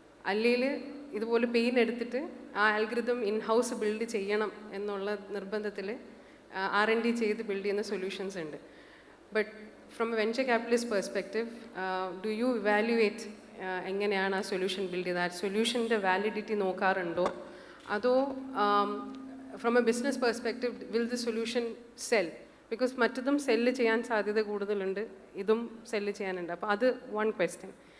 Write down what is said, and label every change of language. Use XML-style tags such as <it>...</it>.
<ml>അല്ലെങ്കിൽ ഇതുപോലെ പെയിൻ എടുത്തിട്ട് ആ ആൽഗരിതം ഇൻ ഹൗസ് ബിൽഡ് ചെയ്യണം എന്നുള്ള നിർബന്ധത്തിൽ R&D ചെയ്ത് ബിൽഡ് ചെയ്യുന്ന സൊല്യൂഷൻസ് ഉണ്ട്.</ml> <en>but from a venture capitalist perspective do you evaluate</en> <ml>എങ്ങനെയാണ് ആ സൊല്യൂഷൻ ബിൽഡ് ചെയ്തത്? ആ സൊല്യൂഷൻ്റെ വാലിഡിറ്റി നോക്കാറുണ്ടോ?</ml> <en>അതോ from a business perspective, will the solution sell?</en> <ml>Because മറ്റതും cell ചെയ്യാൻ സാധ്യത കൂടുതലുണ്ട്, ഇതും സെല്ല് ചെയ്യാനുണ്ട്. അപ്പോൾ അത് വൺ ക്വസ്റ്റ്യൻ.</ml>